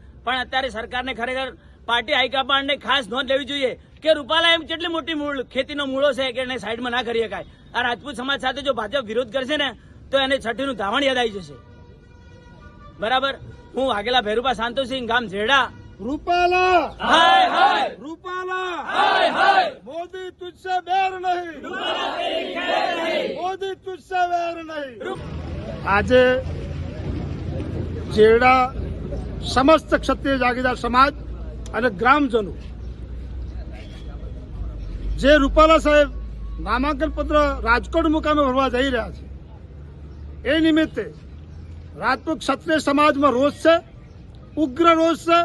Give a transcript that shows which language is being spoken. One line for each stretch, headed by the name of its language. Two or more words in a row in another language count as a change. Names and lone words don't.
Gujarati: પણ અત્યારે સરકારને ખરેખર પાર્ટી હાઈકમાન્ડને ખાસ નોંધ લેવી જોઈએ કે રૂપાલા એમ કેટલી મોટી ખેતીનો મૂળો છે કે એને સાઈડમાં ના કરી શકાય। આ રાજપૂત સમાજ સાથે જો ભાજપ વિરોધ કરશે ને તો એને છઠ્ઠીનું ધાવણ યાદ આવી જશે। બરાબર। હું વાઘેલા ભેરુભા શાંતુસિંહ, ગામ જેડા।
Hindi: रूपाला हाय हाय, रूपाला हाय हाय, मोदी तुझसे बैर नहीं, मोदी तुझसे बैर नहीं।
Gujarati: આજે જેડા સમસ્ત ક્ષત્રિય જાગીદાર સમાજ અને ગ્રામજનો જે રૂપાલા સાહેબ નામાંકન પત્ર રાજકોટ મુકામે ભરવા જઈ રહ્યા છે એ નિમિત્તે રાજપૂત ક્ષત્રિય સમાજમાં રોષ છે, ઉગ્ર રોષ છે।